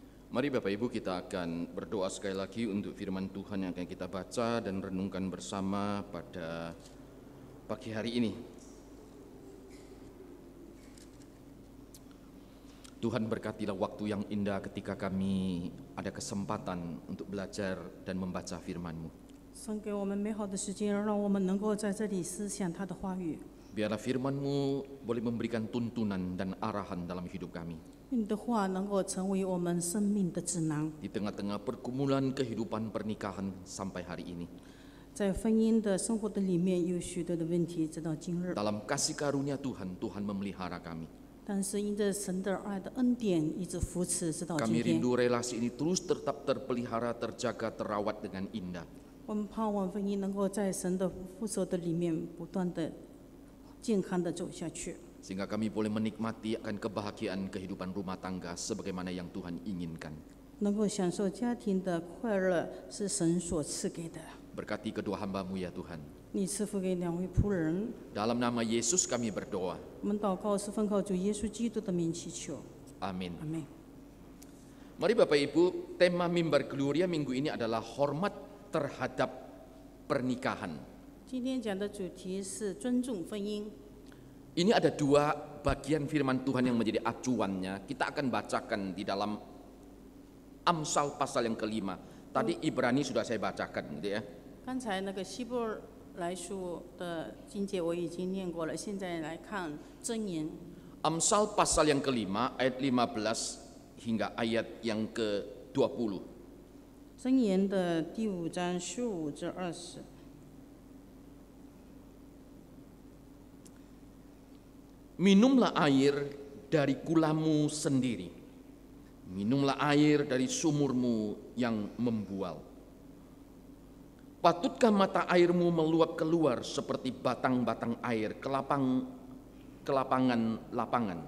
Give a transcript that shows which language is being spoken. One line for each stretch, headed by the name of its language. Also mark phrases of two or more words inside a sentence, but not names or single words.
Indonesian: Mari Bapak Ibu kita akan berdoa sekali lagi untuk firman Tuhan yang akan kita baca dan renungkan bersama pada pagi hari ini. Tuhan berkatilah waktu yang indah ketika kami ada kesempatan untuk belajar dan membaca firman-Mu.
Chinese: 送给我们美好的时间，让我们能够在这里思想他的话语。
Indonesian: Biarlah firman-Mu boleh memberikan tuntunan dan arahan dalam hidup kami.
Chinese: 你的话能够成为我们生命的指南，
Indonesian: Di tengah-tengah pergumulan kehidupan pernikahan sampai hari ini.
Chinese: 在婚姻的生活的里面有许多的问题，直到今日。
Indonesian: Dalam kasih karunia Tuhan, Tuhan memelihara kami.
Chinese: 但是因着神的爱的恩典，一直扶持直到
Indonesian: Kami
Chinese: 今天。
Indonesian: rindu relasi ini terus tetap terpelihara, terjaga, terawat dengan indah.
Chinese: 我们盼望婚姻能够在神的扶手的里面不断的健康的走下去，
Indonesian: Sehingga kami boleh menikmati akan kebahagiaan kehidupan rumah tangga sebagaimana yang Tuhan inginkan.
Chinese: 能够享受家庭的快乐是神所赐给的。
Indonesian: Berkati kedua hamba-Mu ya Tuhan.
Chinese: 你赐福给两位仆人，
Indonesian: Dalam nama Yesus kami berdoa.
Chinese: 我们祷告是奉靠主耶稣基督的名祈求，
Indonesian: Amin.
Chinese: 阿门。
Indonesian: Mari Bapak Ibu, tema Mimbar Gloria minggu ini adalah hormat terhadap pernikahan.
Chinese: 今天讲的主题是尊重婚姻。
Indonesian: Ini ada dua bagian firman Tuhan yang menjadi acuannya. Kita akan bacakan di dalam Amsal pasal yang kelima. Tadi Ibrani sudah saya bacakan gitu ya.
Chinese: 刚才那个希伯来书的经节我已经念过了，现在来看箴言。
Indonesian: Amsal pasal yang kelima ayat 15 hingga ayat yang ke-20.
Chinese: 箴言的第5章15至20。
Indonesian: Minumlah air dari kulamu sendiri. Minumlah air dari sumurmu yang membual. Patutkah mata airmu meluap keluar seperti batang-batang air ke lapangan-lapangan?